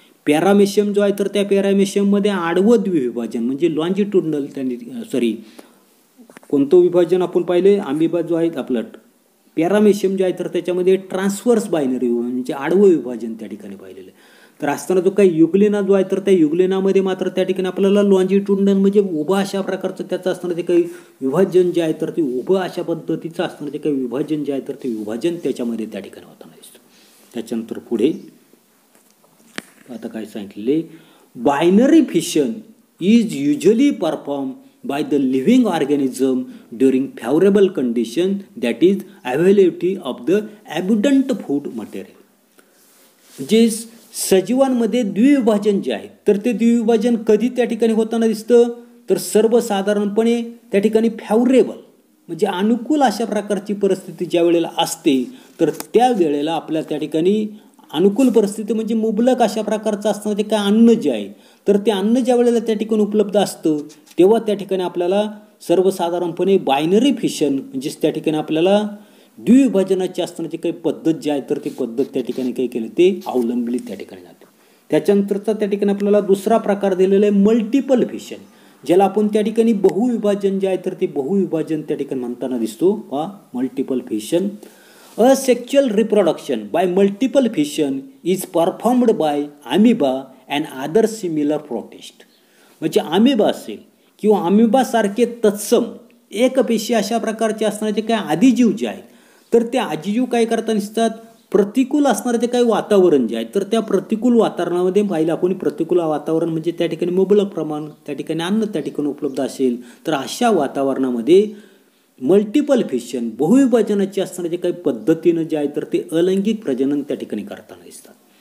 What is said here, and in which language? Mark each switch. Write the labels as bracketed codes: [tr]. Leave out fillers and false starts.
[mr] Paramecium जो आहे तर त्या पॅरामेशियममध्ये आडवं द्विविभाजन म्हणजे लॉन्जिट्युडनल त्यांनी कोणतं विभाजन आपण पाहिले, अमिबा जो आहे आपलं पॅरामेशियम जे आहे तर त्याच्यामध्ये ट्रान्सव्हर्स बायनरी म्हणजे आडवं विभाजन त्या ठिकाणी पाहिलेलं आहे. तर असताना जो काही युग्लिना जो आहे तर त्या युग्लिनामध्ये मात्र त्या ठिकाणी आपल्याला लॉन्जिट्युडनल म्हणजे उभं अशा प्रकारचं त्याचं असणारं जे काही विभाजन जे आहे तर ते उभं अशा पद्धतीचं असणारं जे काही विभाजन जे आहे तर ते विभाजन त्याच्यामध्ये त्या ठिकाणी होताना दिसतं. त्याच्यानंतर पुढे आता काय सांगितलेले, [en] Binary fission is usually perform by the living organism during favorable condition, that is availability of the abundant food material. [mr] जे सजीवांमध्ये द्विविभाजन जे आहे तर ते द्विविभाजन कधी त्या ठिकाणी होताना दिसतं, तर सर्वसाधारणपणे त्या ठिकाणी फॅवरेबल म्हणजे अनुकूल अशा प्रकारची परिस्थिती ज्या वेळेला असते तर त्या वेळेला आपल्या त्या ठिकाणी अनुकूल परिस्थिती म्हणजे मुबलक अशा प्रकारचं असतं ते काय अन्न जे आहे तर ते अन्न ज्या वेळेला त्या ठिकाणी उपलब्ध असतं तेव्हा त्या ठिकाणी आपल्याला सर्वसाधारणपणे बायनरी फिशन म्हणजेच त्या ठिकाणी आपल्याला द्विविभाजनाची असतानाची काही पद्धत जी आहे तर ती पद्धत त्या ठिकाणी काही केली ते अवलंबली त्या ठिकाणी जाते. त्याच्यानंतरचा त्या ठिकाणी आपल्याला दुसरा प्रकार दिलेला आहे मल्टिपल फिशन, ज्याला आपण त्या ठिकाणी बहुविभाजन जे आहे तर ते बहुविभाजन त्या ठिकाणी म्हणताना दिसतो. [en] Multiple fission. A sexual reproduction by multiple fission is performed by amoeba and other similar protists. [mr] म्हणजे अमिबा असेल किंवा अमिबासारखे तत्सम एक पेशी अशा प्रकारचे असणारे जे काही आदिजीव जे आहेत तर ते आदिजीव काय करताना दिसतात, प्रतिकूल असणारे जे काही वातावरण जे आहे तर त्या प्रतिकूल वातावरणामध्ये पाहिलं आपण, प्रतिकूल वातावरण म्हणजे त्या ठिकाणी मुबलक प्रमाण त्या ठिकाणी अन्न त्या ठिकाणी उपलब्ध असेल तर अशा वातावरणामध्ये मल्टिपल फिशन बहुविभाजनाची असणारे जे काही पद्धतीनं जे आहे तर ते अलैंगिक प्रजनन त्या ठिकाणी करताना दिसतात.